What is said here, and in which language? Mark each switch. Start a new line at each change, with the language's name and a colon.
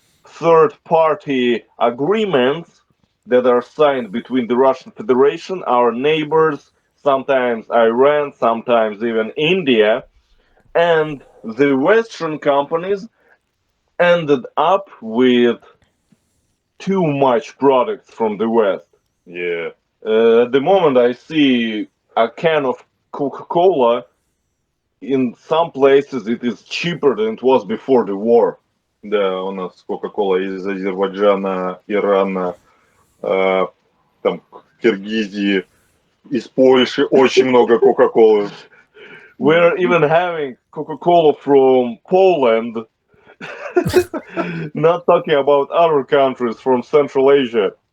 English: third-party agreements that are signed between the Russian Federation, our neighbors, sometimes Iran, sometimes even India, and the Western companies ended up with too much products from the West. Yeah. At the moment, I see a can of Coca-Cola. In some places, it is cheaper than it was before the war.
Russian: Да, у нас Coca-Cola из Азербайджана, Ирана, там, Киргизии, из Польши очень много Coca-Cola.
English: We're even having Coca-Cola from Poland. Not talking about other countries from Central Asia.